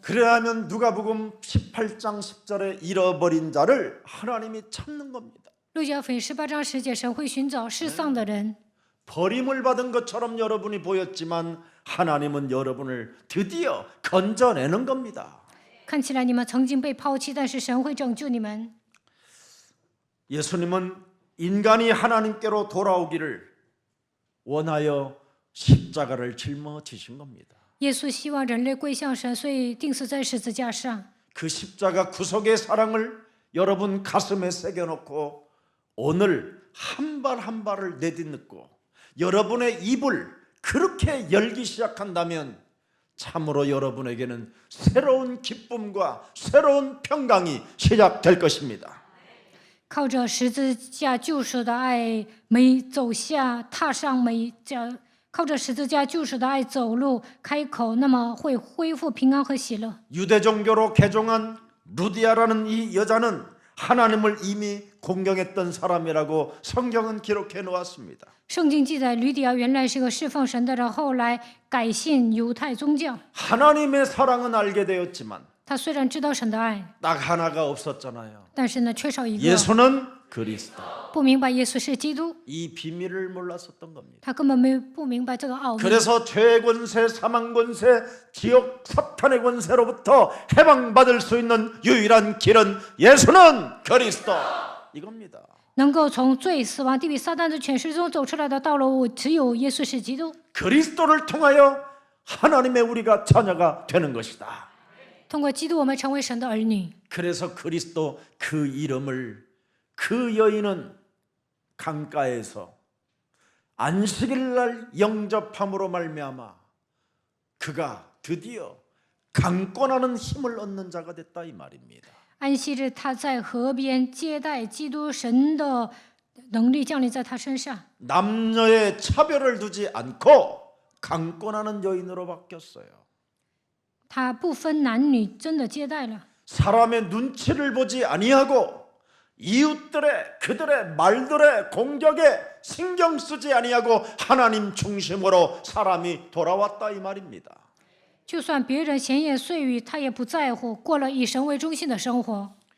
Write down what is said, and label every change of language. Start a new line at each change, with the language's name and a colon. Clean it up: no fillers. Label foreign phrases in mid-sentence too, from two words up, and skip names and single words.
Korean: 그래야면 누가복음 18장 10절에 잃어버린 자를 하나님이 찾는 겁니다.
Chinese: 路加福音18章10节，神会寻找失丧的人。
Korean: 버림을 받은 것처럼 여러분이 보였지만 하나님은 여러분을 드디어 건져내는 겁니다.
Chinese: 看起来你们曾经被抛弃，但是神会拯救你们。
Korean: 예수님은 인간이 하나님께로 돌아오기를 원하여 십자가를 짊어지신 겁니다.
Chinese: 耶稣希望人类归向神，所以钉死在十字架上。
Korean: 그 십자가 구속의 사랑을 여러분 가슴에 새겨놓고 오늘 한 발 한 발을 내딛고 여러분의 입을 그렇게 열기 시작한다면 참으로 여러분에게는 새로운 기쁨과 새로운 평강이 시작될 것입니다.
Chinese: 靠着十字架救赎的爱，每走下踏上每脚，靠着十字架救赎的爱走路开口，那么会恢复平安和喜乐。
Korean: 유대 종교로 개종한 루디아라는 이 여자는 하나님을 이미 공경했던 사람이라고 성경은 기록해 놓았습니다.
Chinese: 圣经记载，吕底亚原来是个侍奉神的人，后来改信犹太宗教。
Korean: 하나님의 사랑은 알게 되었지만
Chinese: 他虽然知道神的爱，
Korean: 딱 하나가 없었잖아요.
Chinese: 但是呢，缺少一个，
Korean: 예수는 그리스도.
Chinese: 不明白耶稣是基督，
Korean: 이 비밀을 몰랐었던 겁니다.
Chinese: 他根本不明白这个奥秘。
Korean: 그래서 죄의 권세, 사망 권세, 지옥 사탄의 권세로부터 해방받을 수 있는 유일한 길은 예수는 그리스도 이겁니다.
Chinese: 能够从罪、死亡、地狱、撒旦的权势中走出来的道路，只有耶稣是基督。
Korean: 그리스도를 통하여 하나님의 우리가 자녀가 되는 것이다.
Chinese: 通过基督，我们成为神的儿女。
Korean: 그래서 그리스도 그 이름을 그 여인은 강가에서 안식일 날 영접함으로 말미암아 그가 드디어 강권하는 힘을 얻는 자가 됐다 이 말입니다.
Chinese: 安息日，他在河边接待基督，神的能力降临在他身上。
Korean: 남녀의 차별을 두지 않고 강권하는 여인으로 바뀌었어요.
Chinese: 他不分男女，真的接待了。
Korean: 사람의 눈치를 보지 아니하고 이웃들의 그들의 말들의 공격에 신경 쓰지 아니하고 하나님 중심으로 사람이 돌아왔다 이 말입니다.
Chinese: 就算别人闲言碎语，他也不在乎，过了以神为中心的生活。